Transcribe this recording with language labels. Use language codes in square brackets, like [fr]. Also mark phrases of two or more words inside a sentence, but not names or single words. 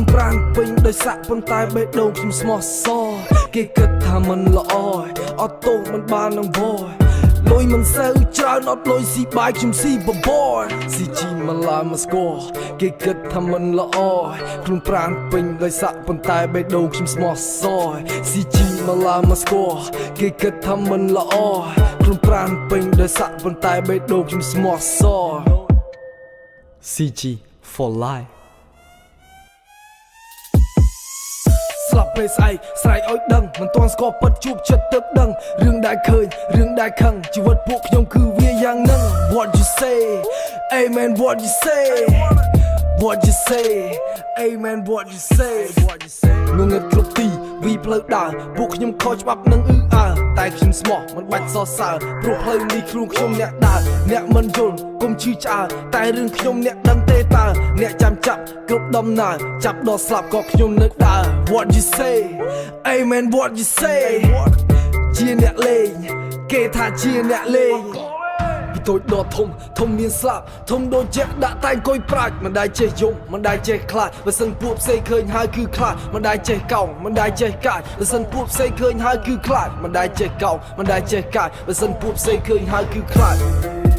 [km] ប្រាំងពេញដោយសាក់ប៉ុន្តែបេះដូងខ្ញុំស្មោះសរគេគិតថាមិនល្អអត់ទោសមិនបាននឹងបយលុយមិនសូវច្រើនអត់លុយស៊ីបាយខ្ញុំស៊ីបបរស៊ីជីមិនឡាមកស្គាល់គេគិតថាមិនល្អខ្លួនប្រាណពេញដោយសាក់ប៉ុន្តែបេះដូងខ្ញុំស្មោះសរស៊ីជីមិនឡាមកស្គាល់គេគិតថាមិនល្អខ្លួនប្រាណពេញដោយសាក់ប៉ុន្តែបេះដូងខ្ញុំស្មោះសរ [en] CG for life [km] ស្លាប់ពេលស្អែកស្រែកឲ្យដឹងមិនទាន់ស្គាល់ពិតជួបចិត្តទើបដឹងរឿងដែលឃើញរឿងដែលខឹងជីវិតពួកខ្ញុំគឺវាយ៉ាងហ្នឹង [en] What you say Amen what you say What you say Amen what you say [km] ងងឹតគ្រប់ទីវីផ្លូវដើរពួកខ្ញុំខុសច្បាប់នឹងតែខ្ញុំស្មោះមិនបាច់សរសើរព្រោះផ្លូវនេះខ្លួនខ្ញុំអ្នក ដើរអ្នកមិនយល់កុំឈឺឆ្អើរតែរឿងខ្ញុំអ្នកដឹងទេតើអ្នកចាំចាប់គ្រប់ដំណើរ ចាប់ដល់ស្លាប់ក៏ខ្ញុំនៅដើរ [en] What you say Amen what you say [km] ជាអ្នកលេងគេថាជាអ្នកលេងពីតូចដល់ធំមានស្លាប់ធំដូចជាដាក់តែងកុយប្រាច់មិនដែលចេះយំមិនដែលចេះខ្លាចបើសិនពួកផ្សេងឃើញហើយគឺខ្លាចមិនដែលចេះកោងមិនដែលចេះកាចបើសិនពួកផ្សេងឃើញហើយគឺខ្លាចមិនដែលចេះកោងមិនដែលចេះកាចបើសិនពួកផ្សេងឃើញហើយគឺខ្លាច